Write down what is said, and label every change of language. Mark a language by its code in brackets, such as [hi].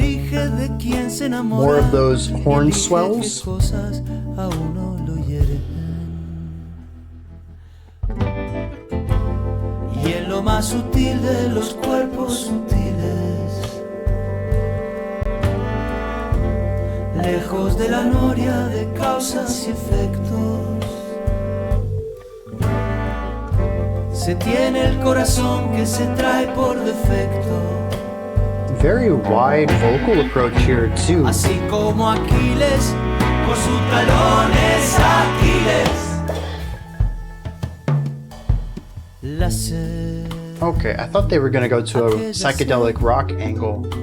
[en] More of those horn swells. [es] Y en lo más sutil de los cuerpos sutiles, lejos de la noria de causas y efectos, se tiene el corazón que se trae por defecto. [en] Very wide vocal approach here too. [es] Así como Aquiles, por su talón es Aquiles. [en] Okay, I thought they were going to go to a psychedelic rock angle.